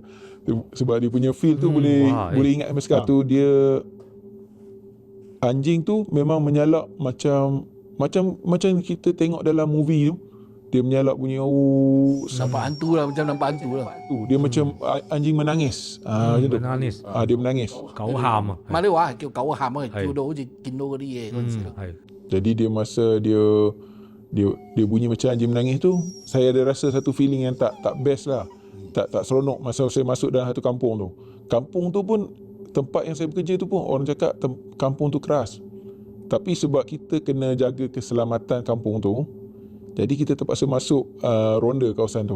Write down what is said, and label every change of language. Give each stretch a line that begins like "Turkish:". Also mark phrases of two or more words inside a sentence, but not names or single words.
Malay: Sebab dia punya feel tu boleh ingat sampai sekarang. Tu dia anjing tu memang menyalak macam kita tengok dalam movie tu. Dia menyalak bunyi Nampak hantu lah, macam nampak hantu lah. dia macam anjing menangis. Macam tu. Menangis. Dia menangis.
Cantonese: 狗喊啊。馬來話係叫狗喊啊，叫到好似見到嗰啲嘢嗰陣時咯。係
Malay: Jadi dia masa dia bunyi macam anjing menangis tu, saya ada rasa satu feeling yang tak best lah. Tak seronok masa saya masuk dalam satu kampung tu. Kampung tu pun, tempat yang saya bekerja tu pun orang cakap kampung tu keras. Tapi sebab kita kena jaga keselamatan kampung tu, jadi kita terpaksa masuk ronda kawasan tu.